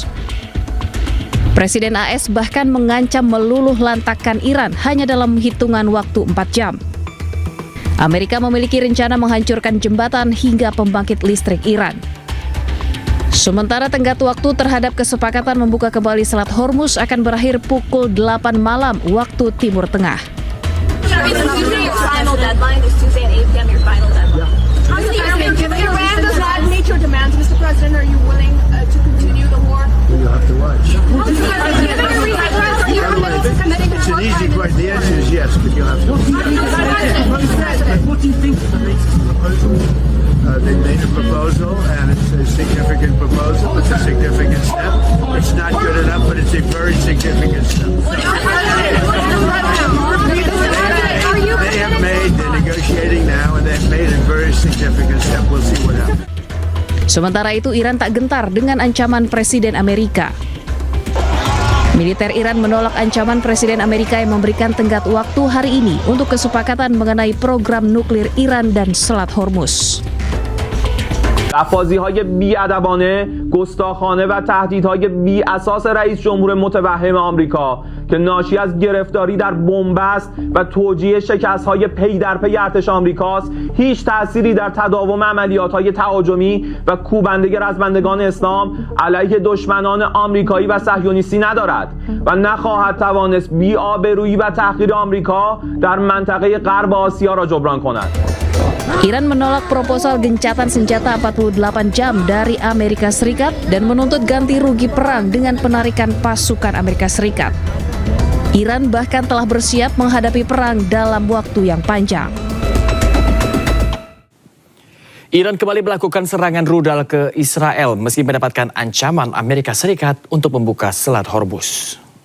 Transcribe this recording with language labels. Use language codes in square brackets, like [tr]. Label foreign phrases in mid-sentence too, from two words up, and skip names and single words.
[id] Presiden AS bahkan mengancam meluluh lantakkan Iran hanya dalam hitungan waktu 4 jam. Amerika memiliki rencana menghancurkan jembatan hingga pembangkit listrik Iran. Sementara tenggat waktu terhadap kesepakatan membuka kembali Selat Hormuz akan berakhir pukul 8 malam waktu Timur Tengah. [en] You have to watch. It's an easy question. The answer is yes, but you have to. What do you think of the latest proposal? They made a proposal, and it's a significant proposal. It's a significant step. It's not good enough, but it's a very significant step. They have made, they're negotiating now, and they've made a very significant step. We'll see what happens. [id] Sementara itu, Iran tak gentar dengan ancaman Presiden Amerika. Militer Iran menolak ancaman Presiden Amerika yang memberikan tenggat waktu hari ini untuk kesepakatan mengenai program nuklir Iran dan Selat Hormuz. [fa] لفاظی‌های بی‌ادبانه، گستاخانه و تهدیدهای بی‌اساس رئیس جمهور متوهم آمریکا که ناشی از گرفتاری در بنبست و توجیه شکست‌های پی در پی ارتش آمریکاست، هیچ تأثیری در تداوم عملیات‌های تهاجمی و کوبنده رزمندگان اسلام علیه دشمنان آمریکایی و صهیونیستی ندارد و نخواهد توانست بی‌آبرویی و تحقیر آمریکا در منطقه غرب آسیا را جبران کند. [id] Iran menolak proposal gencatan senjata 48 jam dari Amerika Serikat dan menuntut ganti rugi perang dengan penarikan pasukan Amerika Serikat. Iran bahkan telah bersiap menghadapi perang dalam waktu yang panjang. Iran kembali melakukan serangan rudal ke Israel meski mendapatkan ancaman Amerika Serikat untuk membuka Selat Hormuz.